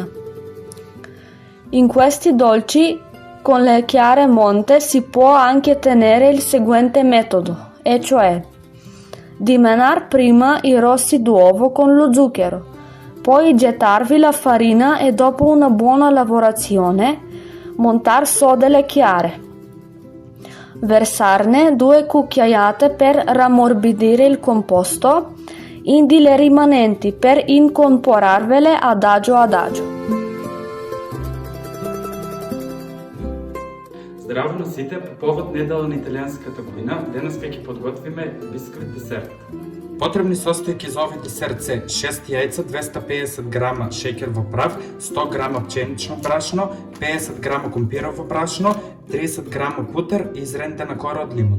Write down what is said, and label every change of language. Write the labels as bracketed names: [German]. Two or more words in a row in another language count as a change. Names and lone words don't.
[Italian] In questi dolci con le chiare monte si può anche tenere il seguente metodo, e cioè dimenar prima i rossi d'uovo con lo zucchero, poi gettarvi la farina e dopo una buona lavorazione montar sode le chiare. Versarne 2 cucchiaiate per rammorbidire il composto, indi le rimanenti per incorporarvele adagio adagio. [Macedonian] Здраво на сите, по повод недела на италијанската година, денес ќе подготвиме бисквит десерт. Потребни состојки за овој десерт се 6 јајца, 250 грама шеќер во прав, 100 грама пченично брашно, 50 грама компирово брашно, 30 грама путер и изрендена кора од лимун.